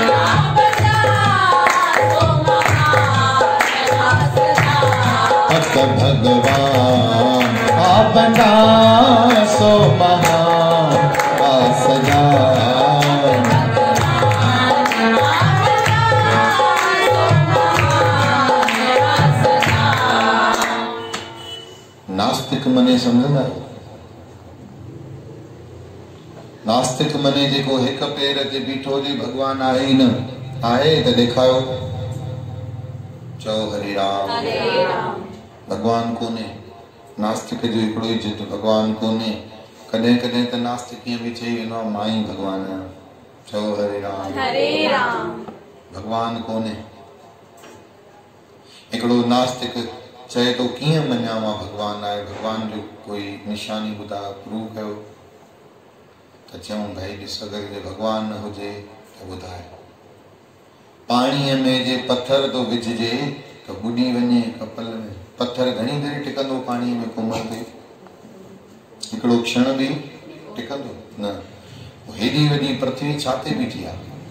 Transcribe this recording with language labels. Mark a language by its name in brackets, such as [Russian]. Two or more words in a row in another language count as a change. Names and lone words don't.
[Sindhi] भगवान आपना सो महान सदा नास्तिक मने समझंदा नास्तिक मने जेको हिक पेर ते बीठो जे भगवान आहे ही न आहे त ॾेखारियो चओ [Sanskrit] हरे राम [Sindhi] भगवान कोने नास्तिक जो हिकिड़ो ई जिद भगवान कोने कॾहिं कॾहिं त नास्तिक ईअं बि चई वेंदो आहे मां ई भगवान आहियां चओ [Sanskrit] हरे राम [Sindhi] भगवान कोने हिकिड़ो नास्तिक चए तो कीअं मञा मां भगवान आहे भगवान जो कोई निशानी ॿुधा प्रूव कयो त चऊं भाई ॾिस अगरि जे भगवान न हुजे त ॿुधाए पाणीअ में जे पत्थर तो विझजे त ॿुॾी वञे कपल में पत्थर घणी देर टिकंदो पाणीअ में कोमल ते हिकिड़ो क्षण बि टिकंदो न हेॾी वॾी पृथ्वी छा ते बीठी आहे